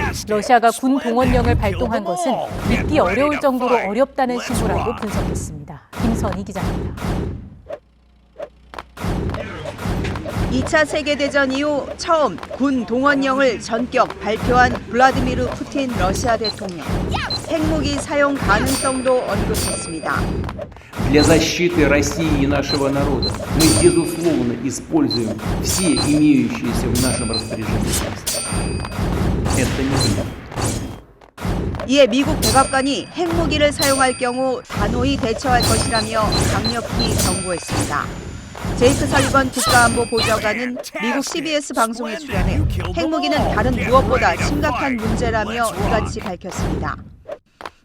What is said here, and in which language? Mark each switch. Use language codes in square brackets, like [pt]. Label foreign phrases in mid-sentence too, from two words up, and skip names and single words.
[ko] 러시아가 군 동원령을 발동한 것은 믿기 어려울 정도로 어렵다는 신호라고 분석했습니다. 김선희 기자입니다. 2차 세계대전 이후 처음 군 동원령을 전격 발표한 블라디미르 푸틴 러시아 대통령. 핵무기 사용 가능성도 언급했습니다. [ru] Для защиты России и нашего народа мы, безусловно, используем все имеющиеся в нашем распоряжении средства. Это не вариант. [ko] 이에 미국 백악관이 핵무기를 사용할 경우 단호히 대처할 것이라며 강력히 경고했습니다. 제이크 설리번 국가안보 보좌관은 미국 CBS 방송에 출연해 핵무기는 다른 무엇보다 심각한 문제라며 이같이 밝혔습니다.